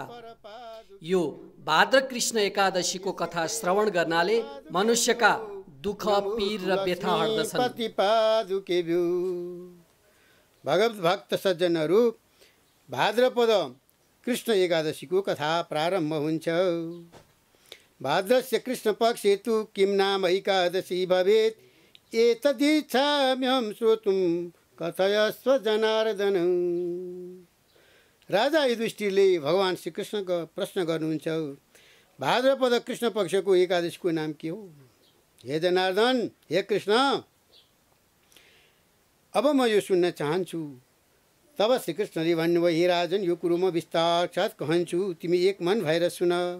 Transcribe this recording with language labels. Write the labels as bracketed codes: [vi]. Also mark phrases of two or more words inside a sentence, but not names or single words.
[ne] यो भाद्र कृष्ण एकादशीको कथा श्रवण गर्नाले मनुष्यका दुःख पीर र व्यथा हट्दछन्। भगवत भक्त सज्जनहरू, भाद्रपद कृष्ण एकादशीको कथा प्रारम्भ हुन्छ। [sa] भाद्रस्य कृष्ण पक्षे तु किं नाम एकादशी भवेत् एतदिच्छाम्यहं श्रोतुं कथयस्व जनार्दन। [ne] राजा युधिष्ठिरले भगवान श्री कृष्णको प्रश्न गर्नुहुन्छ, भाद्रपद कृष्ण पक्षको एकादशीको नाम के हो? हे जनार्दन, हे कृष्ण, अब म यो सुन्न चाहन्छु। तब श्रीकृष्णले भन्नुभयो, हे राजन, यो कुरो म विस्तार साथ कहन्छु, तिमी एक मन भएर सुन।